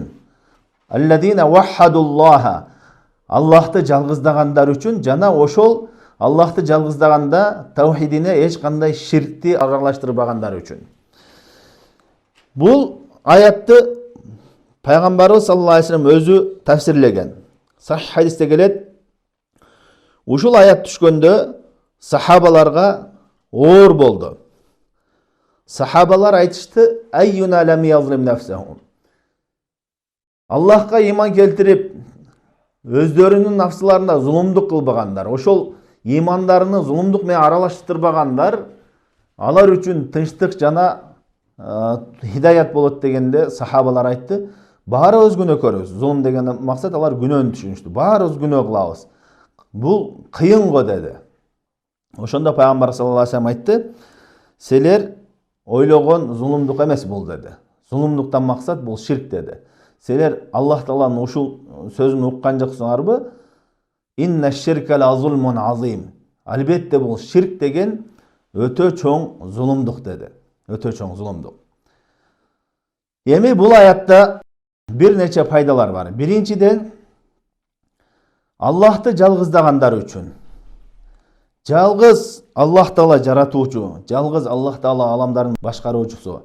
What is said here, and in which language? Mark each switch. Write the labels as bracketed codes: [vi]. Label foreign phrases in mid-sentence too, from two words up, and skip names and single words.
[ar] الذين وحدوا الله, [ky] Аллахты жалгыздагандар үчүн жана ошол Аллахты жалгыздаганда тевхидине эч кандай ширкти аралаштырбагандар үчүн. Бул аятты пайгамбарыбыз [ar] صلى الله عليه وسلم [ky] өзү тафсирлеген. Сахих хадисте келет. Ушул аят түшкөндө сахабаларга оор болду. Сахабалар айтышты: [ar] "أينا لم يظلم نفسه." [ky] Аллахка иман келтирип, өздөрүнүн нафсыларына зулумдук кылбагандар, ошол имандарыны зулумдук менен аралаштырбагандар, алар үчүн тынчтык жана хидаят болот дегенде сахабалар айтты: "Баарыбыз күнөө көрөбүз." Зулум деген максат алар күнөөнү түшүнүштү. Баарыбыз күнөө кылабыз. Бул кыйын го деди. Ошондо пайгамбар [ar] صلى الله عليه وسلم [ky] айтты: "Силер ойлогон зулумдук эмес бул" деди. Зулумдуктан максат бул ширк деди. Силер Аллах Тааланын ушул сөзүн уккан жоксуңарбы? [ar] إن الشرك لظلم عظيم. [ky] Албетте бул ширк деген өтө чоң зулумдук деди. Өтө чоң зулумдук. Эми бул аятта бир нече пайдалар бар. Биринчиден, Аллахты жалгыздагандар үчүн. Жалгыз Аллах Таала жаратуучу, жалгыз Аллах Таала аламдардын башкаруучусу.